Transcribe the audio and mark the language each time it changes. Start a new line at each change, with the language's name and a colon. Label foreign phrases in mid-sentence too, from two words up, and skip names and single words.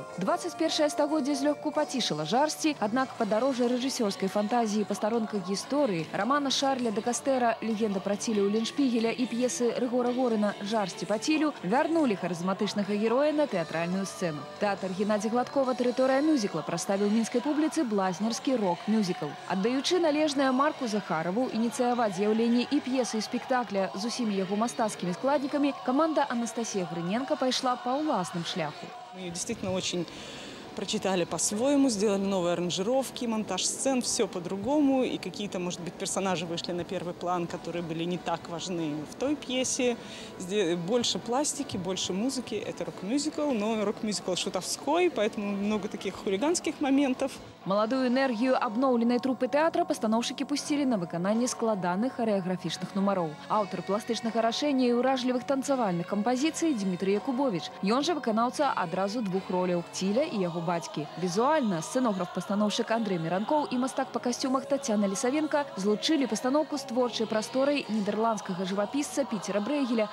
Belarusian: 21 стагоддзе злёгку пацішыла жарсці, аднак падарожжа рэжысёрскай фантазіі па старонках гісторыі, рамана Шарля де Кастэра «Легенда пра Ціля Улленшпігеля» і п'есы Рыгора Горына «Жарсці па Цілю» вярнулі харызматычнага героя на тэатральную сцэну. Тэатр Геннадзя Гладкова «Тэрыторыя мюзікла» прадставіў мінскай публіцы блазнерскі рок-мюзікл. Аддаючы належнае Марку Захарову ініцыяваць з'яўленне і п'есы і спектакля з усімі яго мастацкімі складнікамі, каманда Анастасія Грыненко пайшла па ўласным шляху.
Russian: Мы действительно очень прочитали по-своему, сделали новые аранжировки, монтаж сцен, все по-другому. И какие-то, может быть, персонажи вышли на первый план, которые были не так важны в той пьесе. Больше пластики, больше музыки. Это рок-мюзикл, но рок-мюзикл шутовской, поэтому много таких хулиганских моментов.
Belarusian: Маладую энергію абноўленай трупы тэатра пастаноўшчыкі пусцілі на выкананне складаных харэаграфічных нумароў. Аўтар пластычнага рашэння і ўражлівых танцавальных кампазіцый Дмітрый Якубович. Ён жа выканаўца адразу двух роляў – Ціля і яго бацькі. Візуальна сцэнограф-пастаноўшчык Андрэй Миранкоў і мастак па касцюмах Тацяна Лісавенка злучылі пастаноўку з творчай прасторай нідерландскага жывапісца Піцера Брейгеля.